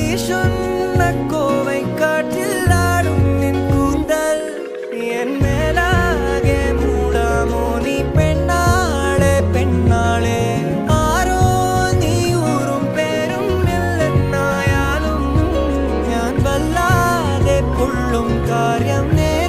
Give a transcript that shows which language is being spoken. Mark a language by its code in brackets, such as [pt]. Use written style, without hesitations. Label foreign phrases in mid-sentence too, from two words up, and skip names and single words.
[ta] சொன்ன கோவை காற்றில் ஆடும் நின் கூந்தல் என் மேலாகே மூடாமோ நீ பெண்ணாளே பெண்ணாளே [ml] ആരോ നീ ഊറും പേരും ഇല്ലെന്നായാലും ഞാൻ വല്ലാതെ പൊള്ളും കാര്യം